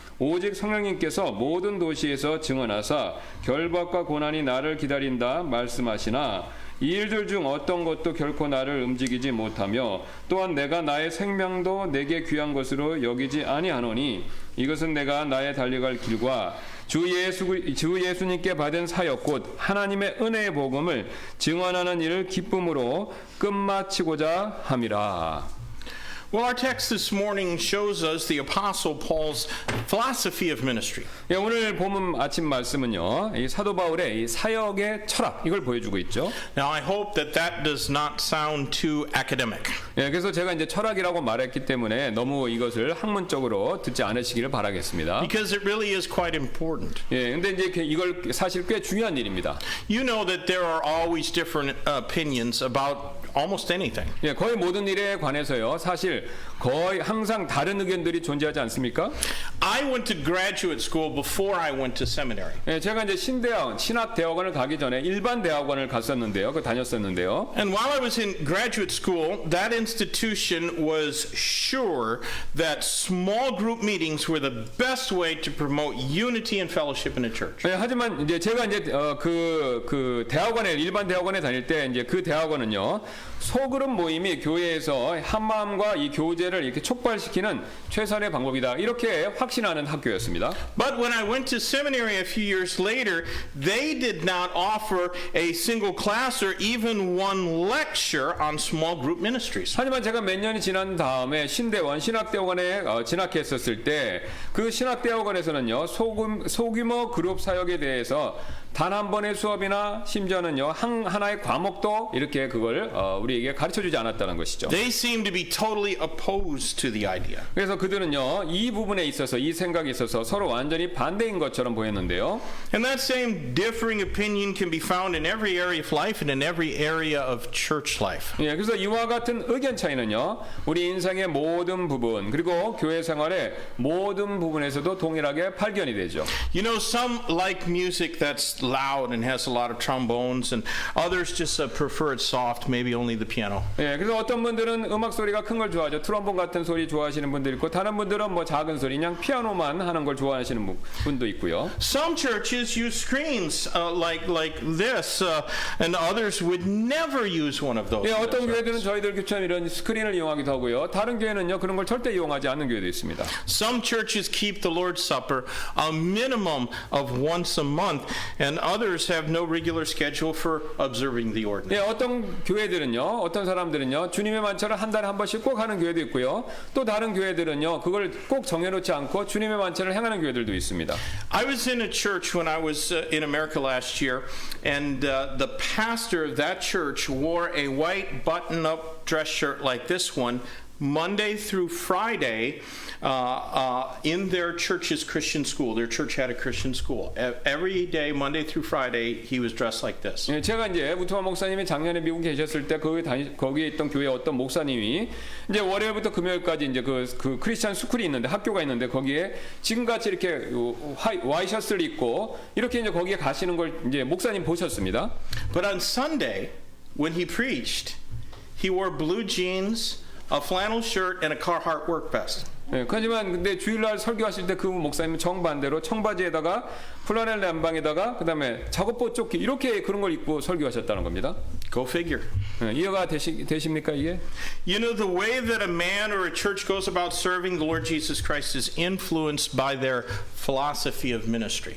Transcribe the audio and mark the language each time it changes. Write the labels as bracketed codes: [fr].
[ko] 오직 성령님께서 모든 도시에서 증언하사 결박과 고난이 나를 기다린다 말씀하시나 이 일들 중 어떤 것도 결코 나를 움직이지 못하며 또한 내가 나의 생명도 내게 귀한 것으로 여기지 아니하노니 이것은 내가 나의 달려갈 길과 주 예수님께 받은 사역 곧 하나님의 은혜의 복음을 증언하는 일을 기쁨으로 끝마치고자 함이라. [en] Well, our text this morning shows us the Apostle Paul's philosophy of ministry. [ko] 예, 오늘 본문 아침 말씀은요, 이 사도 바울의 이 사역의 철학 이걸 보여주고 있죠. [en] Now, I hope that does not sound too academic. [ko] 예, 그래서 제가 이제 철학이라고 말했기 때문에 너무 이것을 학문적으로 듣지 않으시기를 바라겠습니다. [en] Because it really is quite important. [ko] 예, 근데 이제 이걸 사실 꽤 중요한 일입니다. [en] You know that there are always different opinions about almost anything. [ko] 예, 거의 모든 일에 관해서요, 사실 거의 항상 다른 의견들이 존재하지 않습니까? [en] I went to graduate school before I went to seminary. [ko] 예, 제가 이제 신학대학원을 가기 전에 일반 대학원을 갔었는데요, 다녔었는데요. [en] And while I was in graduate school, that institution was sure that small group meetings were the best way to promote unity and fellowship in a church. [ko] 예, 하지만 이제 제가 이제 그 일반 대학원에 다닐 때 이제 그 대학원은요, 소그룹 모임이 교회에서 한 마음과 이 교제를 이렇게 촉발시키는 최선의 방법이다, 이렇게 확신하는 학교였습니다. [en] But when I went to seminary a few years later, they did not offer a single class or even one lecture on small group ministries. [ko] 하지만 제가 몇 년이 지난 다음에 신학대학원에 진학했었을 때 그 신학대학원에서는요, 소규모 그룹 사역에 대해서 단 한 번의 수업이나 심지어는요 하나의 과목도 이렇게 그걸 우리에게 가르쳐주지 않았다는 것이죠. [en] They seem to be totally opposed to the idea. [ko] 그래서 그들은요 이 부분에 있어서 이 생각에 있어서 서로 완전히 반대인 것처럼 보였는데요. [en] And that same differing opinion can be found in every area of life and in every area of church life. [ko] 예, 그래서 이와 같은 의견 차이는요 우리 인생의 모든 부분 그리고 교회 생활의 모든 부분에서도 동일하게 발견이 되죠. [en] You know, some like music that's loud and has a lot of trombones, and others just prefer it soft, maybe only the piano. [ko] 예, 그래서 어떤 분들은 음악 소리가 큰 걸 좋아하죠. 트럼본 같은 소리 좋아하시는 분들 있고, 다른 분들은 뭐 작은 소리, 그냥 피아노만 하는 걸 좋아하시는 분도 있고요. [en] Some churches use screens like this, and others would never use one of those. [ko] 예, 어떤 교회들은 저희들 교회처럼 이런 스크린을 이용하기도 하고요. 다른 교회는요 그런 걸 절대 이용하지 않는 교회도 있습니다. [en] Some churches keep the Lord's Supper a minimum of once a month, and others have no regular schedule for observing the ordinance. [ko] 예, 어떤 교회들은요, 어떤 사람들은요, 주님의 만찬을 한 달에 한 번씩 꼭 하는 교회도 있고요. 또 다른 교회들은요, 그걸 꼭 정해놓지 않고 주님의 만찬을 행하는 교회들도 있습니다. [en] I was in a church when I was in America last year, and the pastor of that church wore a white button-up dress shirt like this one, Monday through Friday, in their church's Christian school. Their church had a Christian school. Every day, Monday through Friday, he was dressed like this. [ko] 예, 제가 이제 우트만 목사님이 작년에 미국에 계셨을 때 거기에 있던 교회 어떤 목사님이 이제 월요일부터 금요일까지 이제 그 크리스찬 스쿨이 있는데 학교가 있는데 거기에 지금같이 이렇게 와이셔츠를 입고 이렇게 이제 거기에 가시는 걸 이제 목사님 보셨습니다. [en] But on Sunday, when he preached, he wore blue jeans, a flannel shirt, and a Carhartt work vest. [ko] 예, 하지만 근데 주일날 설교하실 때 그 목사님은 정반대로 청바지에다가 플라넬 남방에다가 그다음에 작업복 조끼 이렇게 그런 걸 입고 설교하셨다는 겁니다. [en] Go figure. [ko] 예, 이해가 되십니까 이게? [en] You know, the way that a man or a church goes about serving the Lord Jesus Christ is influenced by their philosophy of ministry.